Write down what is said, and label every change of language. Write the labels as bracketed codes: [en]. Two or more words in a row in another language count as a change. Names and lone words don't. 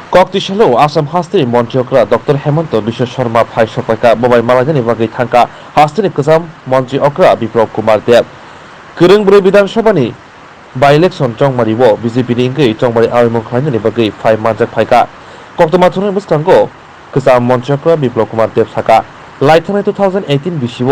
[brx] कक्तिसालाव आसाम हास्टेनि मन्त्रिफ्रा डॉक्टर हेमंत विश्व शर्मा फाइ सफाइका बबाइ मालायनि बागै थांका हास्टेनि गोजाम मन्त्रि अक्रा बिप्लब कुमार देव गोरोंब्रै विधानसभानि बाइ इलेक्शन चंमारिव बीजेपीनि इंगै चंमारि आवेमु खालायनायनि बागै फाइ मानजाक फाइका कक्तमाथुरनि बुस्तांगो गोजाम मन्त्रि अक्रा बिप्लब कुमार देव साका लाइथानाय 2018 बिसिव